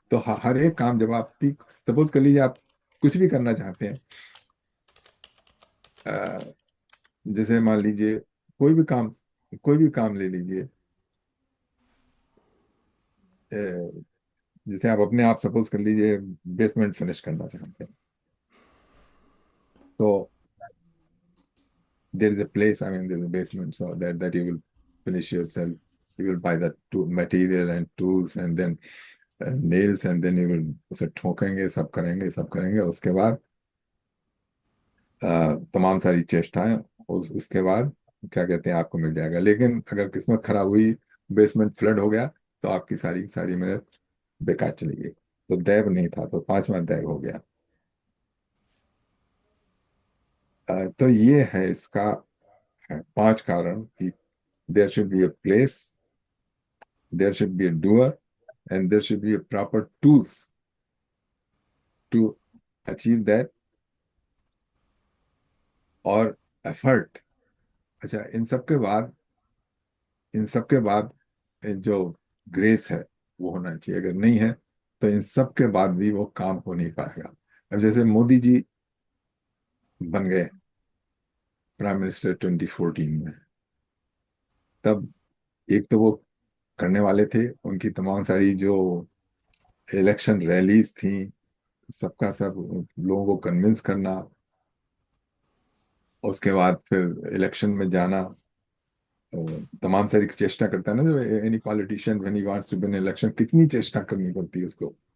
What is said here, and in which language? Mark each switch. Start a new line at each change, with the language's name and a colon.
Hindi: तो हर एक काम जब आप सपोज कर लीजिए, आप कुछ भी करना चाहते हैं, अ, जैसे मान लीजिए कोई भी काम, कोई भी काम ले लीजिए, जैसे आप अपने आप सपोज कर लीजिए बेसमेंट फिनिश करना चाहते हैं, तो
English: there is a place, I mean, there's a basement, so that you will finish yourself. You will buy that material and tools, and then nails, and then you will
Hindi: उसे ठोकेंगे, सब करेंगे, सब करेंगे। उसके बाद तमाम सारी चेष्टाएं, उसके बाद क्या कहते हैं, आपको मिल जाएगा। लेकिन अगर किस्मत खराब हुई, बेसमेंट फ्लड हो गया, तो आपकी सारी सारी मेहनत बेकार चली गई। तो दैव नहीं था, तो पांचवा दैव हो गया। तो ये है इसका, है पांच कारण कि
English: There should be a place, there should be a doer, and there should be a proper tools to achieve that, और effort।
Hindi: अच्छा, इन सब के बाद जो ग्रेस है वो होना चाहिए। अगर नहीं है तो इन सब के बाद भी वो काम हो नहीं पाएगा। अब जैसे मोदी जी बन गए प्राइम मिनिस्टर 2014 में, तब एक तो वो करने वाले थे, उनकी तमाम सारी जो इलेक्शन रैलीज थी, सबका सब लोगों को कन्विंस करना, उसके बाद फिर इलेक्शन में जाना, तमाम सारी चेष्टा करता है ना, जो
English: any politician when he wants to win election,
Hindi: कितनी चेष्टा करनी पड़ती है उसको।